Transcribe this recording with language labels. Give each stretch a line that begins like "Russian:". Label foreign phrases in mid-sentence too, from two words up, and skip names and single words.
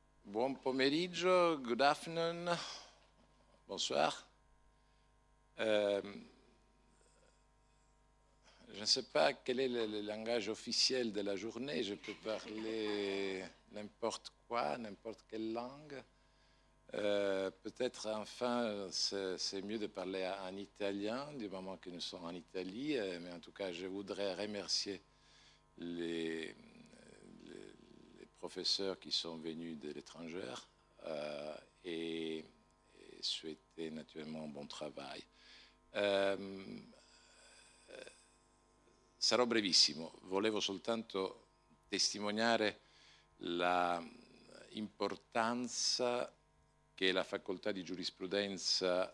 Italian: Buon pomeriggio,
English: good afternoon,
French: bonsoir. Je ne sais pas quel est le langage officiel de la journée, je peux parler n'importe quoi, n'importe quelle langue. Peut-être enfin c'est mieux de parler en italien du moment que nous sommes en Italie, mais en tout cas je voudrais remercier les professeurs qui sont venus de l'étranger et souhaiter naturellement un buon travail.
Italian: Sarò brevissimo, volevo soltanto testimoniare l'importanza che la facoltà di giurisprudenza